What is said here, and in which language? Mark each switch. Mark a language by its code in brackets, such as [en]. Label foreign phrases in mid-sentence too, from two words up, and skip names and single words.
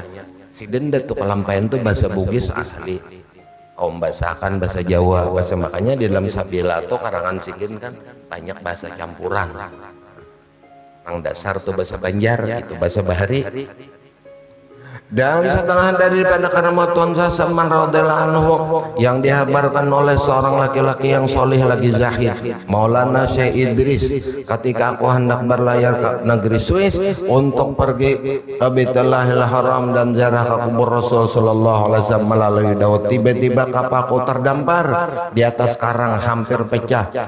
[bjn] Sidin Datu Kalampayan itu bahasa Bugis asli. Kaum bahasakan bahasa Jawa, bahasa makanya di dalam Sabila atau karangan sidin kan banyak bahasa campuran. Yang dasar tuh bahasa Banjar, itu bahasa Bahari. [ms] Dan setengah daripada karama Tuan Saman [ar] رضي الله عنه [ms] yang dihabarkan oleh seorang laki-laki yang soleh lagi zahid, Maulana Syekh Idris, ketika aku hendak berlayar ke negeri Swiss untuk pergi ke Baitullahil Haram dan ziarah ke kubur Rasul [ar] صلى الله عليه وسلم [ms] melalui Daud, tiba-tiba kapalku terdampar di atas karang hampir pecah.